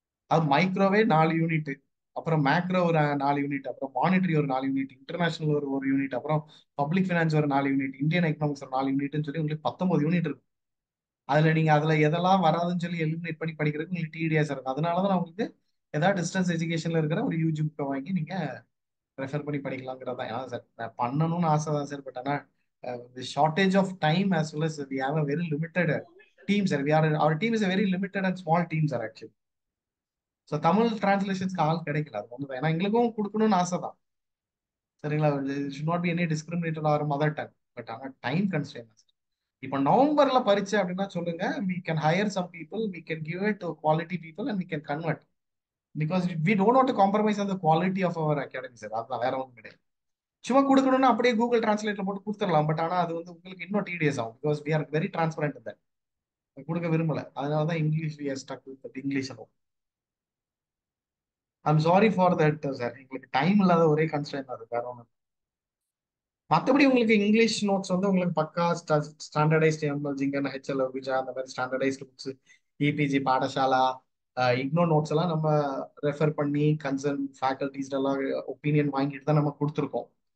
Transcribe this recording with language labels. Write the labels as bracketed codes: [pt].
[ta] அது மைக்ரோவே 4 யூனிட், அப்புறம் மேக்ரோ ஒரு 4 யூனிட், அப்புறம் மானிட்டரி ஒரு 4 யூனிட், இன்டர்நேஷனல் ஒரு யூனிட், அப்புறம் பப்ளிக் ஃபினான்ஸ் ஒரு 4 யூனிட், இந்தியன் எக்கனாமிக்ஸ் ஒரு 4 யூனிட்னு சொல்லி உங்களுக்கு 19 யூனிட் இருக்கு. அதுல எதெல்லாம் வராதுன்னு சொல்லி எலிமினேட் பண்ணி படிக்கிறதுக்கு உங்களுக்கு டிடிஎஸ் இருக்கும். அதனாலதான் நான் உங்களுக்கு ஏதாவது டிஸ்டன்ஸ் எஜுகேஷன்ல இருக்கிற ஒரு யூஜி புக்கை வாங்கி நீங்க ரெஃபர் பண்ணி படிக்கலாங்கிறதா. ஏன்னா சார் நான் பண்ணணும்னு ஆசை தான் சார். [en] But ஆனா shortage of time as well as we have a very limited team sir. Our team is a very limited and small team sir actually. [ta] So Tamil டிரான்ஸ்லேஷன்ஸ்க்கு ஆள் கிடைக்கல. அது ஒன்று. ஏன்னா எங்களுக்கும் கொடுக்கணும்னு ஆசை தான். சரிங்களா? [en] Should not be any discriminated or mother tongue. [ta] But ஆனால் டைம் கன்ஸ்ட்ரெயின். இப்போ நவம்பர்ல பரீட்சை அப்படின்னா சொல்லுங்க, [en] we can hire some people, we can give it to quality people and we can convert, because we don't want to compromise on the quality of our academy sir. [ta] அதுதான், வேற ஒன்றும் கிடையாது. சும்மா கொடுக்கணும்னா அப்படியே கூகுள் டிரான்ஸ்லேட்ல போட்டு கொடுத்துடலாம். பட் ஆனா அது வந்து உங்களுக்கு இன்னும் டிடிஎஸ் ஆகும், [en] Because we are very transparent in that. [ta] கொடுக்க விரும்பல. அதனால தான் [en] English we are stuck with that English alone. I'm sorry for that sir. [ta] எங்களுக்கு டைம் இல்லாத ஒரே கன்ஸ்ட்ரெயின் அது, வேற ஒன்றும். மற்றபடி உங்களுக்கு இங்கிலீஷ் நோட்ஸ் வந்து உங்களுக்கு பக்கா ஸ்டாண்டர்டைஸ்ட் எம்எல் ஜிங்கன் ஹெச்எல் விஜா அந்த மாதிரி standardised books, EPG Patasala, IGNOU notes எல்லாம் நம்ம ரெஃபர் பண்ணி கன்சர்ன் ஃபேக்கல்டிஸ் எல்லாம் ஒப்பீனியன் வாங்கிட்டு தான் நம்ம கொடுத்துருக்கோம்.